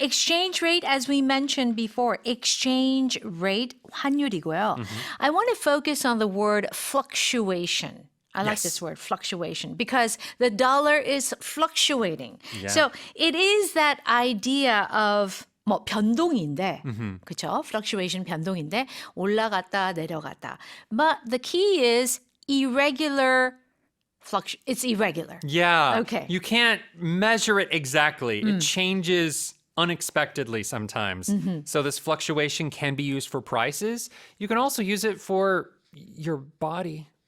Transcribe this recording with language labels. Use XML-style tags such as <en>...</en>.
<en>Exchange rate, as we mentioned before, exchange rate</en> <ko>환율이고요.</ko> <en>I want to focus on the word fluctuation. I like Yes. this word, fluctuation, because the dollar is fluctuating. Yeah. So it is that idea of</en> <ko>뭐 변동인데, 그렇죠? Fluctuation 변동인데 올라갔다 내려갔다.</ko> <en>But the key is irregular it's irregular. Yeah. Okay. You can't measure it exactly. It changes unexpectedly sometimes. So this fluctuation can be used for prices. You can also use it for your body.</en>